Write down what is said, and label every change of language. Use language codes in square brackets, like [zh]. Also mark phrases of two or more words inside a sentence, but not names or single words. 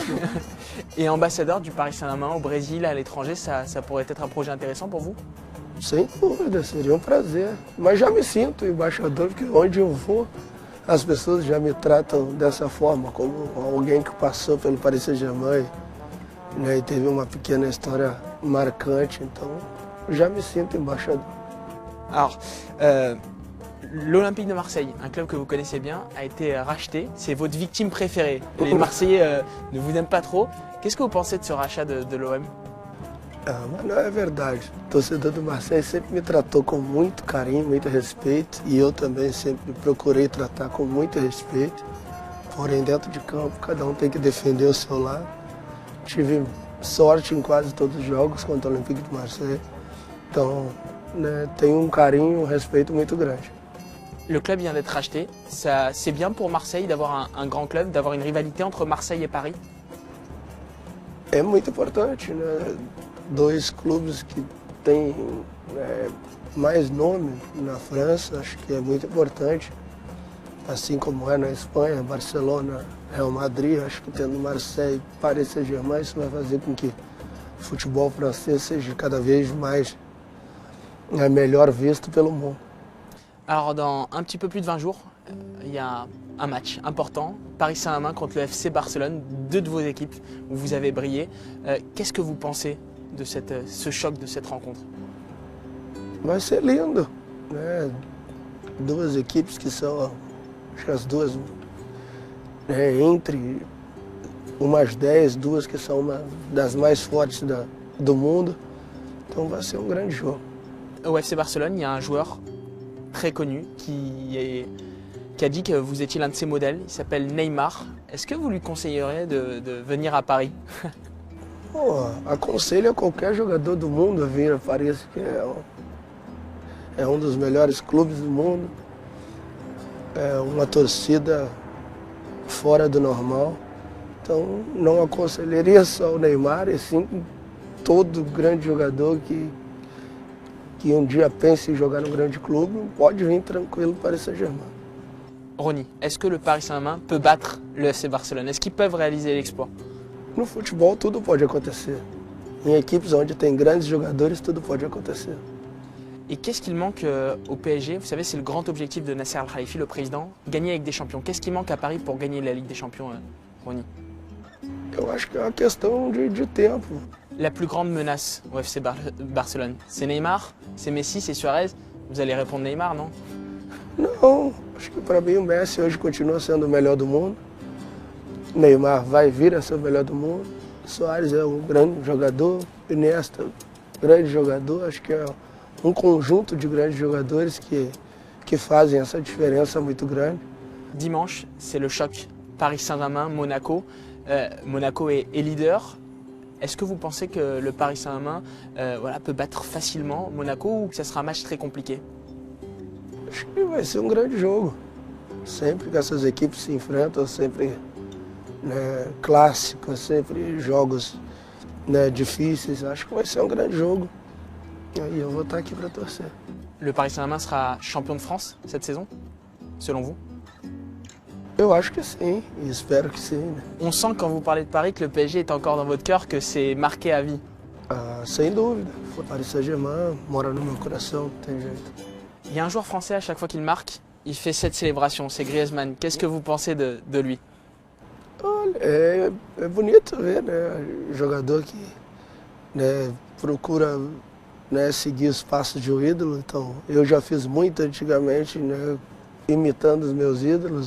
[fr] Et ambassadeur du Paris Saint-Germain au Brésil, à l'étranger, ça pourrait être un projet intéressant pour vous? [pt] Sem dúvida, seria um prazer. Mas já me sinto embaixador, porque onde eu vou, as pessoas já me tratam dessa forma, como alguém que passou pelo Paris Saint-Germain, né, e teve uma pequena história marcante, então já me sinto embaixador. [fr] Alors, l'Olympique de Marseille, un club que vous connaissez bien, a été racheté. C'est votre victime préférée. Les Marseillais ne vous aiment pas trop. Qu'est-ce que vous pensez de ce rachat de l'OM? [pt] Ah, mas não é verdade. O torcedor do Marseille sempre me tratou com muito carinho, muito respeito, e eu também sempre procurei tratar com muito respeito. Porém, dentro de campo, cada um tem que defender o seu lado. Tive sorte em quase todos os jogos contra o Olympique de Marseille. Então, tenho um carinho, um respeito muito grande. [fr] Le club vient d'être racheté. C'est bien pour Marseille d'avoir un grand club, d'avoir une rivalité entre Marseille et Paris? [pt] É muito importante, né? Dois clubes que têm mais nome na França, acho que é muito importante. Assim como é na Espanha, Barcelona, Real Madrid, acho que tendo Marseille, Paris Saint-Germain, isso vai fazer com que o futebol francês seja cada vez mais melhor visto pelo mundo. [fr] Alors, dans un petit peu plus de 20 jours, il y a un match important, Paris Saint-Germain contre le FC Barcelone, deux de vos équipes où vous avez brillé. Qu'est-ce que vous pensez de ce choc, de cette rencontre? [pt] Vai ser lindo, né? Duas equipes que são, acho que as duas, entre umas 10, duas que são uma das mais fortes do mundo. Então vai ser um grande jogo. [fr] Au FC Barcelone, il y a un joueur très connu qui a dit que vous étiez l'un de ses modèles. Il s'appelle Neymar. Est-ce que vous lui conseilleriez de venir à Paris? [pt] Pô, aconselho a qualquer jogador do mundo a vir a Paris, que é um dos melhores clubes do mundo. É uma torcida fora do normal. Então não aconselharia só o Neymar, e sim todo grande jogador que um dia pense em jogar no grande clube, pode vir tranquilo para o Paris Saint-Germain. [fr] Ronny, est-ce que le Paris Saint-Germain peut battre le FC Barcelone? Est-ce qu'ils peuvent réaliser l'exploit? [pt] No futebol tudo pode acontecer. Em equipes onde tem grandes jogadores, tudo pode acontecer. [fr] Et qu'est-ce qu'il manque au PSG? Vous savez, c'est le grand objectif de Nasser Al-Khelaifi, le président, gagner avec des champions. Qu'est-ce qui manque à Paris pour gagner la Ligue des Champions, Ronny? [pt] Eu acho que é uma questão de tempo. [fr] La plus grande menace au FC Barcelone, c'est Neymar, c'est Messi, c'est Suarez. Vous allez répondre Neymar, non? [pt] Não, acho que para mim o Messi hoje continua sendo o melhor do mundo. Neymar vai vir a ser o melhor do mundo. Suárez é um grande jogador. Iniesta, grande jogador. Acho que é um conjunto de grandes jogadores que fazem essa diferença muito grande. [fr] Dimanche, c'est le choc Paris Saint-Germain-Monaco. Monaco est leader. Est-ce que vous pensez que le Paris Saint-Germain peut battre facilement Monaco ou que ça sera un match très compliqué? [pt] Acho que vai ser um grande jogo. Sempre que essas equipes se enfrentam, sempre clássicos, sempre jogos difíceis. Acho que vai ser um grande jogo. E aí eu vou estar aqui para torcer. [fr] Le Paris Saint-Germain sera champion de France cette saison, selon vous? [pt] Eu acho que sim, e espero que sim. Né? [fr] On sent quand vous parlez de Paris que le PSG est encore dans votre cœur, que c'est marqué à vie. [pt] Ah, sem dúvida. O Paris Saint-Germain mora no meu coração, não tem jeito. [fr] Il y a un joueur français, à chaque fois qu'il marque, il fait cette célébration, c'est Griezmann. Qu'est-ce que vous pensez de lui? [pt] Olha, é bonito ver, né? Jogador que procura seguir os passos de um ídolo. Então, eu já fiz muito antigamente, imitando os meus ídolos.